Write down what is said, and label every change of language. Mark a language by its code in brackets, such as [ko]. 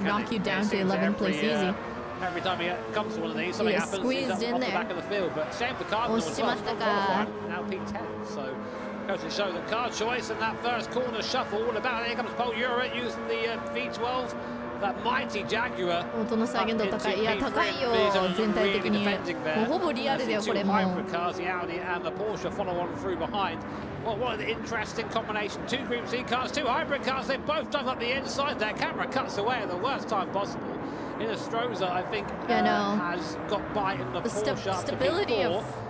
[en] knock you down to 11th place easy. Every time he comes to one of these, something happens. Squeezed in off there. the back of the field, but shame for Cardinal as well. Now P10, so goes to show that car choice and that first corner shuffle. All about it. Here comes Pole Euro using the V12. That mighty Jaguar. [ja] 音の再現度高い。いや、高いよ、全体的に。もうほぼリアルだよ、これも。 [en] Hybrid cars, the Audi and the Porsche follow on through behind. Well, what an interesting combination. Two Group C cars, two hybrid cars. They both dug up the inside. Their camera cuts away at the worst time possible. Inestrosa, I think, has got by in the Porsche up to stability P4.